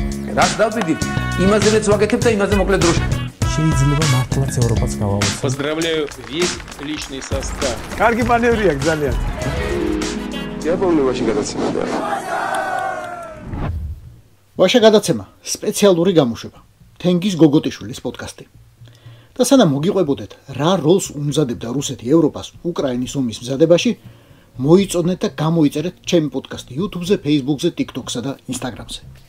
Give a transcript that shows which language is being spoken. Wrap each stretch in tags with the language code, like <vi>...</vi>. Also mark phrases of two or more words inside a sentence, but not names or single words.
<ka>რაც დავიდით, იმაზეც ვაკეთებ და იმაზე მოკლედ დროში. შეიძლება მართლაც ევროპაც გავავოცოთ.</ka> <ru>Поздравляю весь личный состав.</ru> <ka>კარგი მანევრი აქვს ძალიან. იაპონიაში გადაცემა და ვაშა გადაცემა სპეციალური გამოშვება. თენგიზ გოგოტიშვილის პოდკასტი. და სანამ მოგიყვებოდეთ, რა როლს უმზადებდა რუსეთი ევროპას უკრაინის ომის მზადებაში, მოიწონეთ და გამოიწერეთ ჩემი პოდკასტი YouTube-ზე, Facebook-ზე, TikTok-სა და Instagram-ზე.</ka>